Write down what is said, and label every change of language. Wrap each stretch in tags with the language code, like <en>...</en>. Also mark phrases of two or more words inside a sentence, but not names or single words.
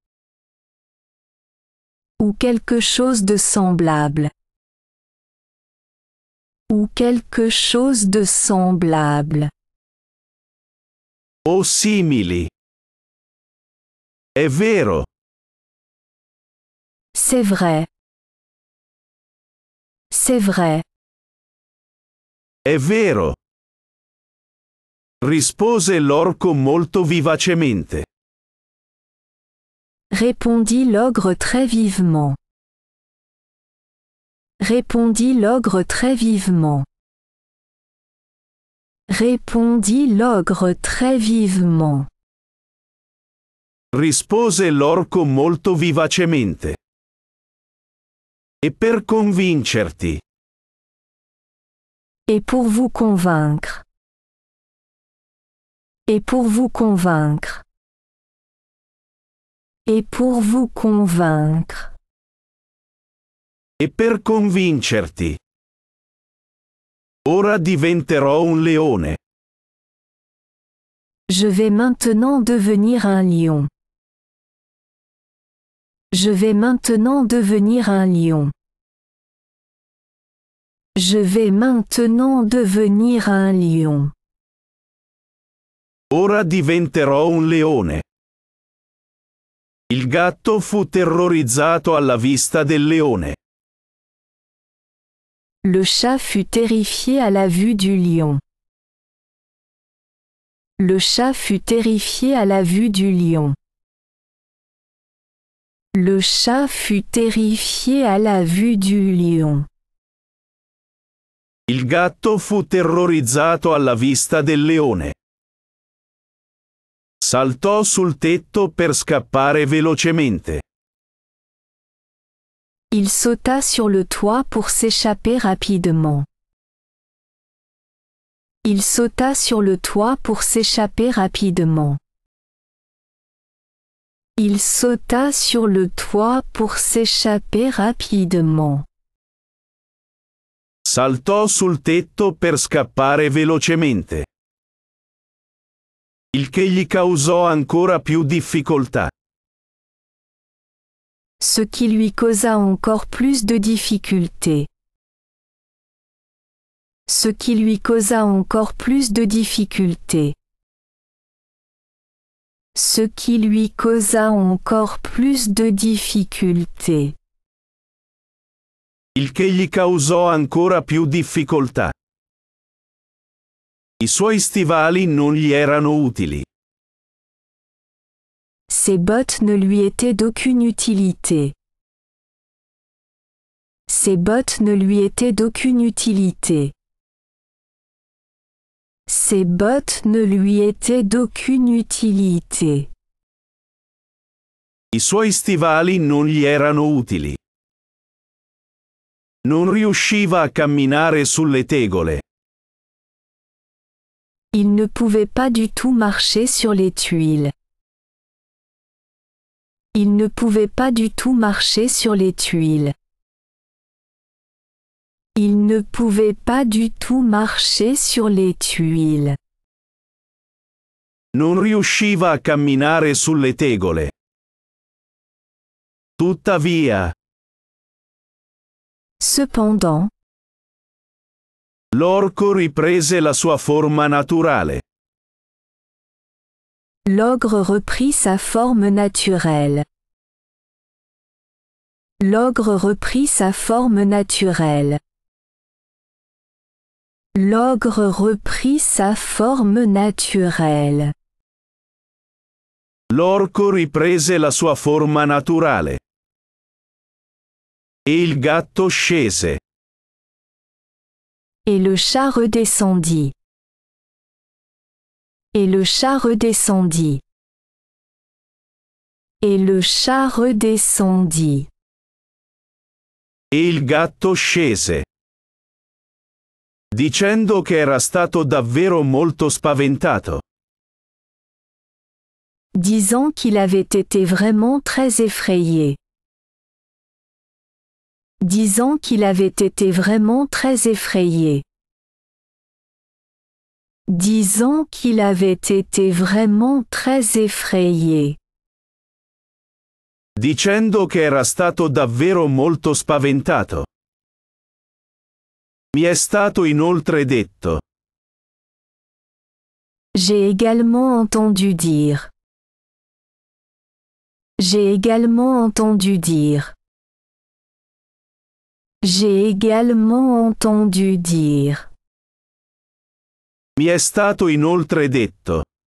<fr>Ou quelque chose de semblable. Ou quelque chose de semblable.</fr> <it>O simili. È vero.</it> <fr>C'est vrai. C'est vrai.</fr> <it>È vero. Rispose l'orco molto vivacemente.</it> <fr>Répondit l'ogre très vivement. Répondit l'ogre très vivement. Répondit l'ogre très vivement.</fr> <it>Rispose l'orco molto vivacemente. E per convincerti.</it> <fr>Et pour vous convaincre. Et pour vous convaincre. Et pour vous convaincre.</fr> <it>E per convincerti. Ora diventerò un leone.</it> <fr>Je vais maintenant devenir un lion. Je vais maintenant devenir un lion. Je vais maintenant devenir un lion.</fr> <it>Ora diventerò un leone. Il gatto fu terrorizzato alla vista del leone.</it> <fr>Le chat fut terrifié à la vue du lion. Le chat fut terrifié à la vue du lion. Le chat fut terrifié à la vue du lion.</fr> <it>Il gatto fu terrorizzato alla vista del leone. Saltò sul tetto per scappare velocemente.</it> <fr>Il sauta sur le toit pour s'échapper rapidement. Il sauta sur le toit pour s'échapper rapidement. Il sauta sur le toit pour s'échapper rapidement.</fr> <it>Saltò sul tetto per scappare velocemente. Il che gli causò ancora più difficoltà.</it> <fr>Ce qui lui causa encore plus de difficultés. Ce qui lui causa encore plus de difficultés. Ce qui lui causa encore plus de difficultés.</fr> <it>Il che gli causò ancora più difficoltà. I suoi stivali non gli erano utili.</it> <fr>Ses bottes ne lui étaient d'aucune utilité. Ses bottes ne lui étaient d'aucune utilité. Ses bottes ne lui étaient d'aucune utilité.</fr> <it>I suoi stivali non gli erano utili. Non riusciva a camminare sulle tegole.</it> <fr>Il ne pouvait pas du tout marcher sur les tuiles. Il ne pouvait pas du tout marcher sur les tuiles. Il ne pouvait pas du tout marcher sur les tuiles.</fr> <it>Non riusciva a camminare sulle tegole. Tuttavia,</it> <fr>Cependant,</fr> <it>l'orco riprese la sua forma naturale.</it> <fr>l'ogre reprit sa forme naturelle. L'ogre reprit sa forme naturelle. L'ogre reprit sa forme naturelle.</fr> <it>L'orco riprese la sua forma naturale. E il gatto scese.</it> <fr>Et le chat redescendit. Et le chat redescendit. Et le chat redescendit.</fr> <it>E il gatto scese. Dicendo che era stato davvero molto spaventato.</it> <fr>Disant qu'il avait été vraiment très effrayé. Disant qu'il avait été vraiment très effrayé. Disant qu'il avait été vraiment très effrayé.</fr> <it>Dicendo che era stato davvero molto spaventato. Mi è stato inoltre detto.</it> <fr>J'ai également entendu dire. J'ai également entendu dire. J'ai également entendu dire.</fr> <it>Mi è stato inoltre detto.</it>